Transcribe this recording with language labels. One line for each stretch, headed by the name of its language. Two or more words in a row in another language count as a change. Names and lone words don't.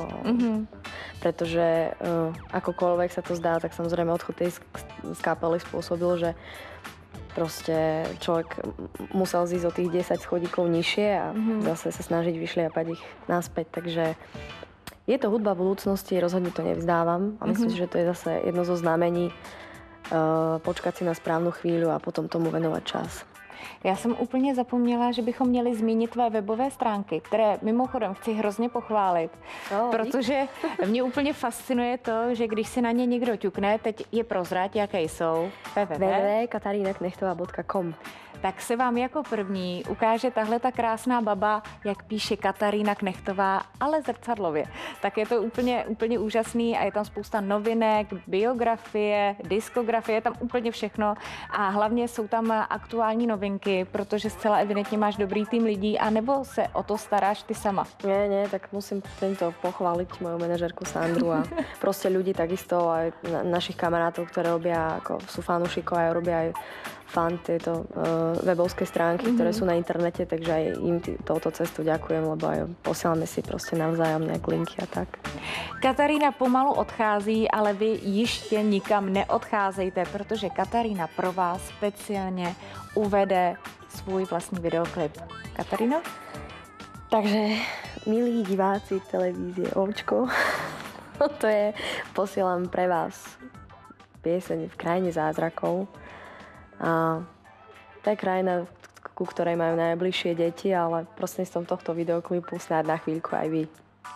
Slovak: Pretože akokoľvek sa to zdá, tak samozrejme odchod tej z kapely spôsobil, že proste človek musel zísť o tých 10 schodíkov nižšie a zase sa snažiť vyšliapať ich naspäť. Takže je to hudba budúcnosti, rozhodne to nevzdávam a myslím si, že to je zase jedno zo znamení počkať si na správnu chvíľu a potom tomu venovať čas.
Czech: Já jsem úplně zapomněla, že bychom měli zmínit tvé webové stránky, které mimochodem chci hrozně pochválit, protože mě úplně fascinuje to, že když si na ně někdo ťukne, teď je prozrať, jaké jsou, www.katarinaknechtová.com. Tak se vám jako první ukáže tahle ta krásná baba, jak píše Katarína Knechtová, ale zrcadlově. Tak je to úplně úžasný a je tam spousta novinek, biografie, diskografie, je tam úplně všechno a hlavně jsou tam aktuální novinky, protože zcela evidentně máš dobrý tým lidí, anebo se o to staráš ty sama?
Slovak: Nie, tak musím tento pochváliť moju manažérku Sandru a proste ľudí takisto aj našich kamarátov, ktoré robia, ako sú fanúšikov a robia aj fan tieto webovské stránky, ktoré sú na internete, takže aj im touto cestu ďakujem, lebo aj posielame si proste navzájom nejak linky a tak.
Czech: Katarína pomalu odchází, ale vy ještě nikam neodcházejte, protože Katarína pro vás speciálně uvede svůj vlastní videoklip. Kataríno?
Slovak: Takže, milí diváci televízie Ovčko, posielam pre vás pieseň V krajine zázrakov. A to je krajina, ku ktorej majú najbližšie deti, ale prostredníctvom tohto videoklipu snáď na chvíľku aj vy.